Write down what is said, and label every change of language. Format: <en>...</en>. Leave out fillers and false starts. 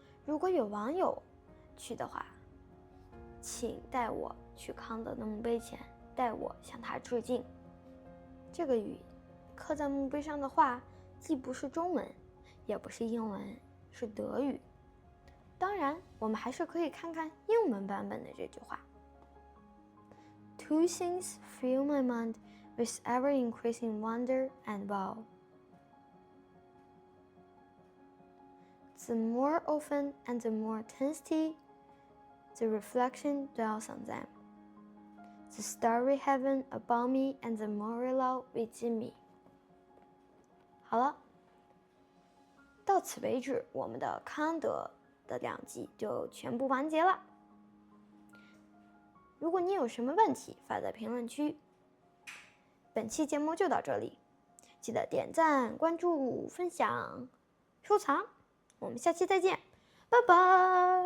<zh>如果有网友去的话，请带我去康德的墓碑前，代我向他致敬。这个刻在墓碑上的话，既不是中文，也不是英文，是德语。当然，我们还是可以看看英文版本的这句话。</zh> <en>Two things fill my mind with ever-increasing wonder and wow. The more often and the more intensely the reflection dwells on them, the starry heaven above me and the moral within me.</en> <zh>好了，到此为止，我们的康德的2集就全部完结了。如果你有什么问题，发在评论区。本期节目就到这里，记得点赞、关注、分享、收藏。我们下期再见，拜拜。</zh>